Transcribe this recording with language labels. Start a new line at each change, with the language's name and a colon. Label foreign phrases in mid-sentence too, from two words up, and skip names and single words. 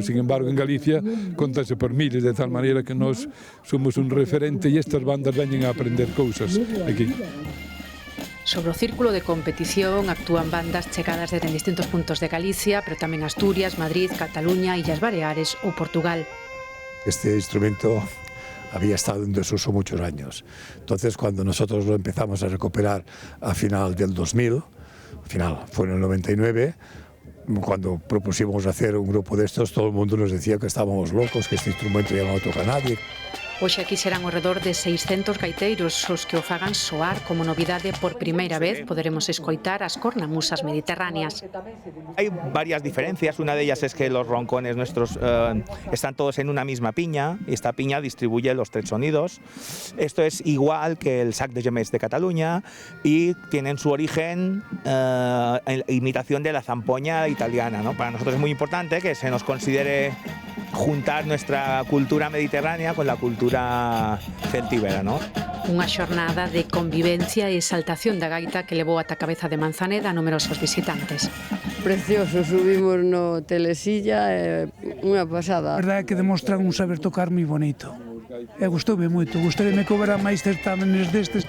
Spanish: Sin embargo,
Galician: en Galicia contase por miles, de tal maneira que nós somos un referente e estas bandas veñen a aprender cousas aquí. Sobre o círculo de competición actúan bandas chegadas desde distintos puntos de Galicia, pero tamén Asturias, Madrid, Cataluña, Illas Baleares ou Portugal.
Spanish: Este instrumento había estado en desuso muchos años. Entonces, cuando nosotros lo empezamos a recuperar a final del 2000, fue en el 99, cuando propusimos hacer un grupo de estos, todo el mundo nos decía que estábamos locos, que este instrumento ya no lo toca nadie.
Galician: Hoxe aquí serán ao redor de 600 gaiteiros os que o fagan soar. Como novidade, por primeira vez poderemos escoitar as cornamusas mediterráneas.
Spanish: Hay varias diferencias. Una de ellas es que los roncones nuestros están todos en una misma piña, y esta piña distribuye los 3 sonidos. Esto es igual que el sac de gemecs de Cataluña y tienen su origen en imitación de la zampoña italiana, ¿no? Para nosotros es muy importante que se nos considere juntar nuestra cultura mediterránea con la cultura celtíbera, ¿no?
Galician: Unha xornada de convivencia e exaltación da gaita que levou ata a cabeza de Manzaneda a numerosos visitantes. Precioso, subimos no telesilla, unha pasada. A verdade é que demostran un saber tocar moi bonito. E gustoume moito, gustaríame que houbera máis certámenes destes.